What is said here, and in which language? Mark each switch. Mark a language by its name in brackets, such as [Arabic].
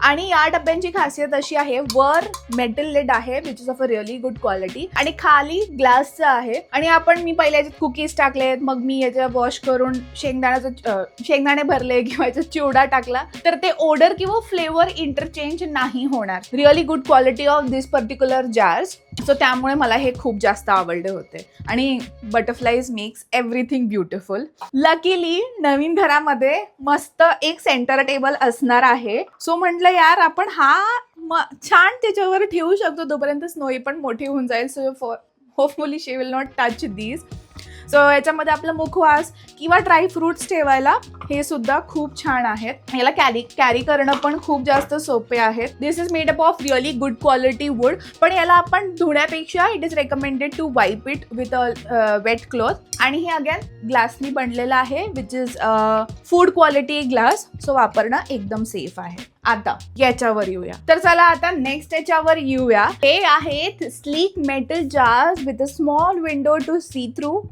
[Marathi] आणि या डब्यांची खासियत अशी आहे, वर मेटल लिड आहे [English] which is of a really good quality [Marathi] आणि खाली ग्लासचं आहे. आणि मी पहिले याच्यात कुकीज टाकलेत, मग मी याच्या वॉश करून शेंगदाणे भरले किंवा याच्यात चिवडा टाकला तर ते ओडर किंवा फ्लेवर इंटरचेंज नाही होणार. [English] Really good quality of this particular jars. [Marathi] So त्यामुळे मला हे खूप जास्त आवडले होते. आणि [English] Butterflies makes everything beautiful. [Marathi] Luckily नवीन घरामध्ये मस्त एक सेंटर टेबल असणार आहे. सो म्हटलं यार आपण छान त्याच्यावर ठेवू शकतो, तोपर्यंत स्नोई पण मोठी होऊन जाईल. [English] So hopefully she will not touch these. [Marathi] So याच्यामध्ये आपलं मुखवास किंवा ड्राय फ्रुट्स ठेवायला हे सुद्धा खूप छान आहेत. याला कॅरी करणं पण खूप जास्त सोपे आहेत. [English] This is made up of really good quality wood. [Marathi] पण याला आपण धुण्यापेक्षा [English] It is recommended to wipe it with a wet cloth. [Marathi] आणि हे अगेन ग्लासनी बनलेलं आहे [English] Which is food quality glass. [Marathi] So वापरणं एकदम सेफ आहे. आता याच्यावर येऊया. तर चला आता नेक्स्ट याच्यावर येऊया. हे आहेत [English] Sleek metal jars with a small window to see through.